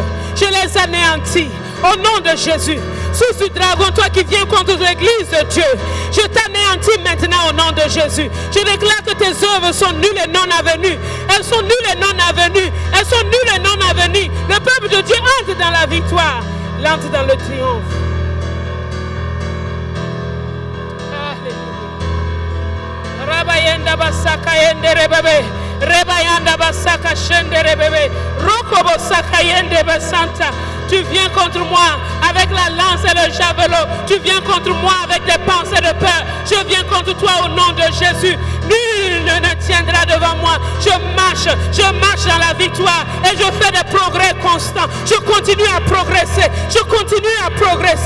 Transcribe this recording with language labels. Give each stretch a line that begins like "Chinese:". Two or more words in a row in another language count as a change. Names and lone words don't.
French: Je les anéantis au nom de Jésus. Source du dragon, toi qui viens contre l'église de Dieu, je t'anéantis maintenant au nom de Jésus. Je déclare que tes œuvres sont nulles et non avenues. Elles sont nulles et non avenues. Elles sont nulles et non avenues. Le peuple de Dieu entre dans la victoire. Il entre dans le triomphe. Rabayenda basaka yende rebebe, rebayanda basaka shende rebebe, rokobo saka yende basanta. Tu viens contre moi avec la lance et le javelot. Tu viens contre moi avec des pensées de peur. Je viens contre toi au nom de Jésus. Nul ne tiendra devant moi. Je marche dans la victoire et je fais des progrès constants. Je continue à progresser. Je continue à progresser.